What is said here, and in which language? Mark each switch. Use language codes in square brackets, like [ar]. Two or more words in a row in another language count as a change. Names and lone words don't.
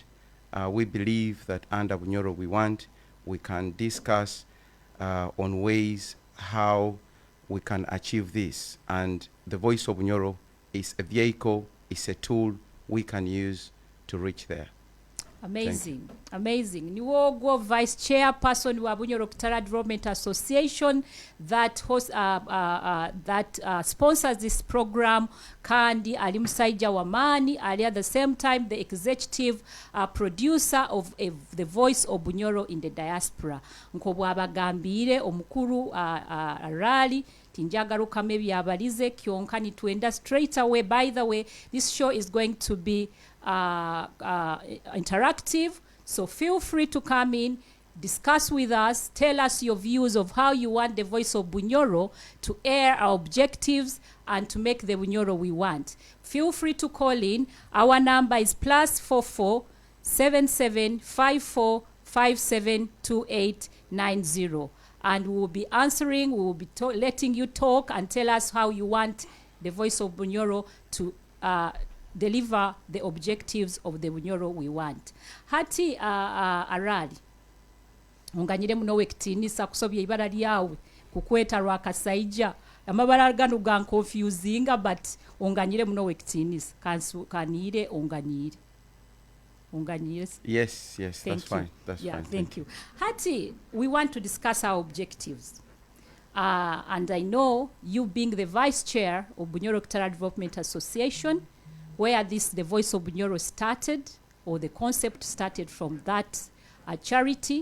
[en] We believe that under Bunyoro we want, we can discuss on ways how we can achieve this. And the Voice of Bunyoro is a vehicle, is a tool we can use to reach there. Amazing, amazing. [nyo] Niwo gwo [en] vice chairperson wa Bunyoro Kitara Development Association that sponsors this program. [nyo] Kandi ali musajja wamani ali [en] at the same time the executive producer of the Voice of Bunyoro in the Diaspora. [nyo] Nko bwabagambire omukuru rally tinjagarukamu ebyabalize kyonka nitwenda [en] straight away. By the way, this show is going to be interactive, so feel free to come in, discuss with us, tell us your views of how you want the Voice of Bunyoro to air our objectives and to make the Bunyoro we want. Feel free to call in. Our number is +44 7754 572890, and we will be answering. We will be letting you talk and tell us how you want the Voice of Bunyoro to deliver the objectives of the Bunyoro we want. [nyo] Hati arali onganyire muno wekitinisa kusobya ibara lyawe kukweta rwakasaija amabara gano gan confusing, but onganyire muno wekitinisa kanire onganyire. [en] Yes, that's fine. That's fine. Thank you. Hati, we want to discuss our objectives. And I know you being the vice chair of Bunyoro Kitara Development Association, where the Voice of Bunyoro started, or the concept started from that charity.